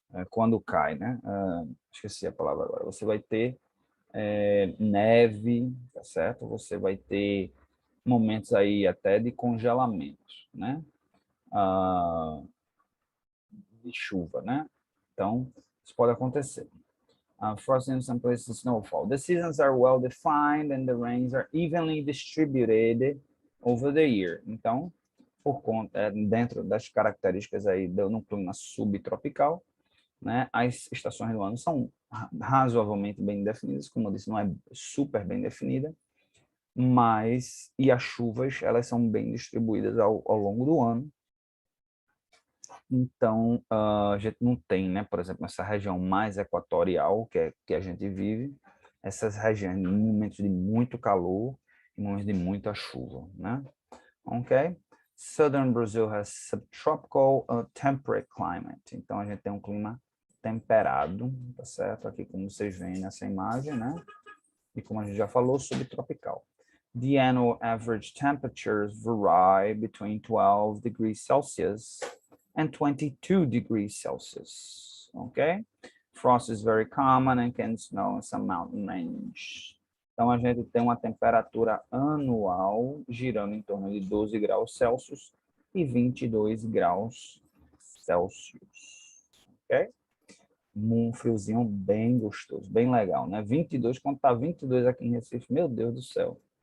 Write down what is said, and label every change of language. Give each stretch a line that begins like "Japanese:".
Portuguese: Quando cai, né? Esqueci a palavra agora. Você vai ter neve, tá certo? Você vai ter momentos aí até de congelamento, né? De chuva, né? Então, isso pode acontecer.
English: Frost in some places, snowfall. The seasons are well defined and the rains are evenly distributed over the year.
Portuguese: Então, por conta, dentro das características aí no clima subtropical, né, as estações do ano são razoavelmente bem definidas, como eu disse, não é super bem definida, mas, e as chuvas, elas são bem distribuídas ao longo do ano. Então, a gente não tem, né, por exemplo, essa região mais equatorial que a gente vive, essas regiões em momentos de muito calor e momentos de muita chuva, né? Ok?
English: Southern Brazil has subtropical temperate climate.
Portuguese: Então, a gente tem um clima temperado, tá certo? Aqui, como vocês veem nessa imagem, né? E como a gente já falou, subtropical.
English: The annual average temperatures vary between 12 degrees Celsius and 22 degrees Celsius. Okay? Frost is very common and can snow in some mountain range.
Portuguese: Então, a gente tem uma temperatura anual girando em torno de 12 graus Celsius e 22 graus Celsius. Ok? Um friozinho bem gostoso, bem legal, né? 22, quando tá 22 aqui em Recife, meu Deus do céu.